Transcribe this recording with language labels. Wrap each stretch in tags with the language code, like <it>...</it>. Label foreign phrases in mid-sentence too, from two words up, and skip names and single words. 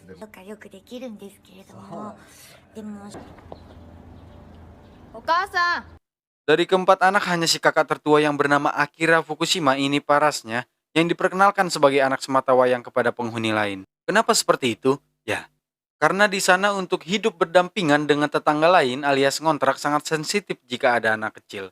<ja>とかよくできるんですけれども、でもお母さん、</ja> <id>Dari keempat anak hanya si kakak tertua yang bernama Akira Fukushima ini parasnya yang diperkenalkan sebagai anak sematawayang kepada penghuni lain. Kenapa seperti itu? Ya, karena di sana untuk hidup berdampingan dengan tetangga lain alias ngontrak sangat sensitif jika ada anak kecil.</id>